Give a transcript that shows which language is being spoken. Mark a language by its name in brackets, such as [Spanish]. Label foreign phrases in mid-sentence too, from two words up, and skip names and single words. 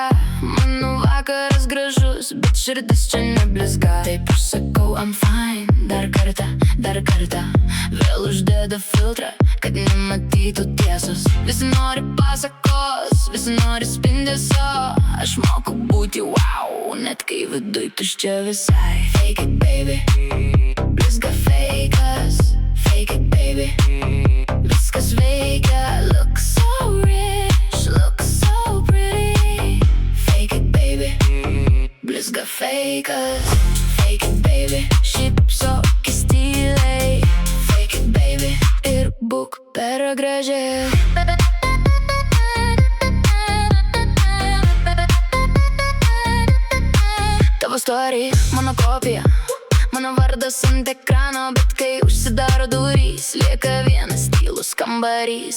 [Lithuanian] Mano vakaras gražus, bet širdis čia neblizga. Taip aš sakau [English] I'm fine, [Lithuanian] dar kartą, vėl uždeda filtrą, kad nematytų tiesos. Visi nori pasakos, visi nori spindesio. Aš moku būti wow, net kai viduj tuščia visai. [English] Fake it baby, [Lithuanian] blizga fake'as. [English] Fake it baby, [Lithuanian] viskas veikia. [English] Look so rich, look so pretty. Fake it baby, [Lithuanian] blizga fake'as. [English] Fake it baby, [Lithuanian] šypsokis tyliai. [English] Fake it baby, [Lithuanian] ir būk per graži. Tavo story, mano kopija, mano vardas ant ekrano, bet kai užsidaro durys, lieka vienas tylus kambarys.